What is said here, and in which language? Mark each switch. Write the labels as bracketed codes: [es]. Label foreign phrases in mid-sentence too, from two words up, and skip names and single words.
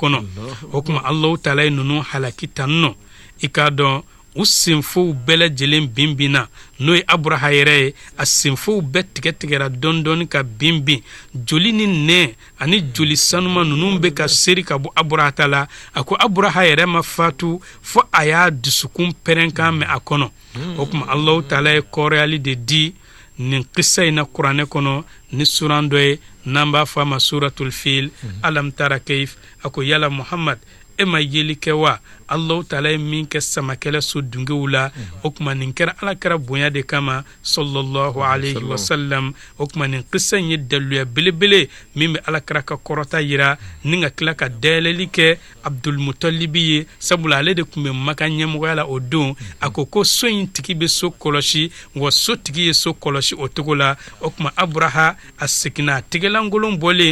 [bm] O kuma [ar] الله تعالى [bm] ye ninnu halaki tan nɔ. I k'a dɔn u senfow bɛɛ lajɛlen binbina n'o ye Abraha yɛrɛ ye a senfow bɛɛ tigɛtigɛra dɔɔni ka binbin joli ni nɛ ani joli sanuma ninnu bɛ ka seri ka bɔ Abraha ta la a ko Abraha yɛrɛ ma fatu fo a y'a dusukun pɛrɛnkan mɛn a kɔnɔ o kuma [ar] الله تعالى [bm] ye kɔrɔyali de di nin kissa in na kuranɛ kɔnɔ ni suran dɔ ye n'an b'a fɔ a ma [ar] سورة الفيل ألم تر كيف [bm] a ko yala Muhammad e ma yeli kɛ wa [ar] الله تعالى [bm] ye min kɛ samakɛlɛ so dungew la o kuma nin kɛra alakira bonya de kama [ar] صلى الله عليه وسلم [bm] o kuma nin kissa in ye daluya belebele min bɛ alakira ka kɔrɔta yira ni ka tila ka dayɛlɛli kɛ Abdul Mutalibi ye sabula ale de tun bɛ Maka ɲɛmɔgɔya la o don a ko so in tigi bɛ so kɔlɔsi wa so tigi ye so kɔlɔsi o cogo la o kuma Abraha a seginna a tigɛlankolon bɔlen